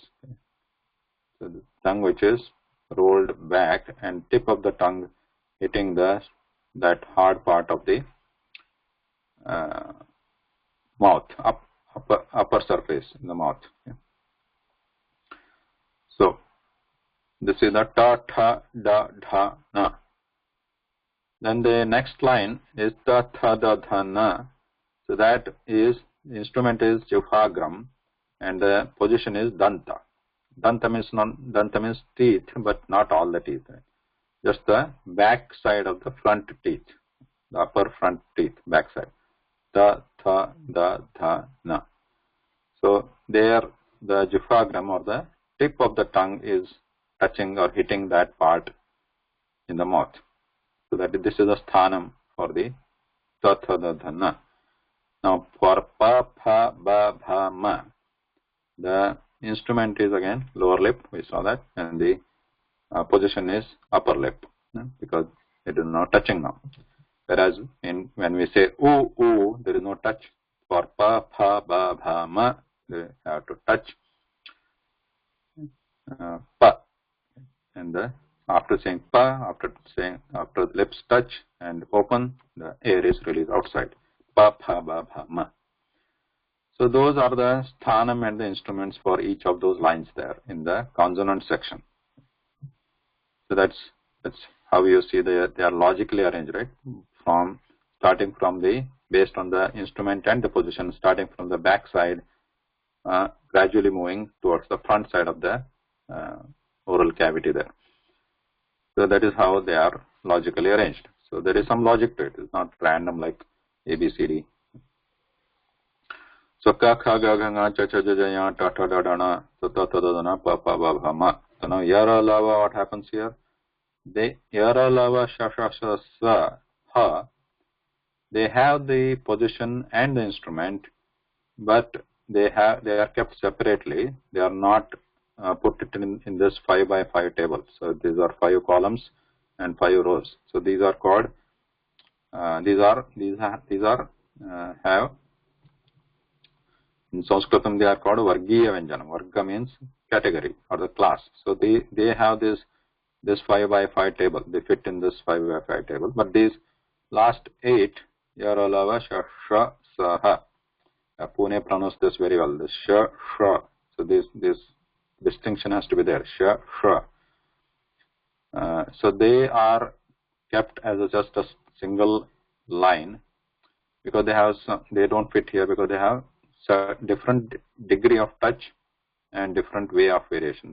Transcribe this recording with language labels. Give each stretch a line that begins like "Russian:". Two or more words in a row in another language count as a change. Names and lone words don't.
English: So the tongue which is rolled back and tip of the tongue hitting that hard part of the mouth, upper surface in the mouth. So this is the
Sanskrit: ta, tha, da, dha, na.
English: Then the next line is
Sanskrit: ta, tha, da, dha, na.
English: So that is, the instrument is Juphagram and the position is danta. Danta means teeth, but not all the teeth. Just the back side of the front teeth, the upper front teeth, back side.
Sanskrit: Ta, tha, da, dha, na.
English: So there the Juphagram or the tip of the tongue is touching or hitting that part in the mouth. So that this is the sthanam for the
Sanskrit: ta, tha, da, dha, na.
English: Now for
Sanskrit: pa, pha, ba, bha, ma,
English: the instrument is again lower lip, we saw that, and the position is upper lip, because it is not touching now. Whereas when we say oo, oo, there is no touch.
Sanskrit: For pa, pha, ba, bha, ma,
English: they have to touch pa. And after saying pa, after the lips touch and open, the air is released outside.
Sanskrit: Pa, pha, ba, bha, ma.
English: So those are the sthanam and the instruments for each of those lines there in the consonant section. So that's how you see they are logically arranged, right? Starting from based on the instrument and the position, starting from the back side, gradually moving towards the front side of the oral cavity there. So that is how they are logically arranged. So there is some logic to it. It's not random like A, B, C, D.
Sanskrit: So ka, kha, ga, ga, nga, cha, cha, ja, ja, ya, ta, ta, da, da, na, ta, ta, ta, da, da, na, pa, pa, ba, bha, ma.
English: So now
Sanskrit: yara, lava,
English: what happens here?
Sanskrit: They yara, lava, sha, sha, sha, sa, ha.
English: They have the position and the instrument, but they are kept separately. They are not put it in this 5 by 5 table. So these are 5 columns and 5 rows. So these are called have in Sanskritam they are called
Sanskrit: Vargiya Vyanjana.
English: Varga means category or the class. So they have this 5 by 5 table. They fit in this 5 by 5 table. But these last 8,
Sanskrit: yara, lava, sha, sha, sa, ha.
English: Pune pronounced this very well.
Sanskrit: This sha, sha.
English: So this distinction has to be there.
Sanskrit: Sha, sha.
English: So they are kept as just a single line because they don't fit here because they have different degree of touch and different way of variation.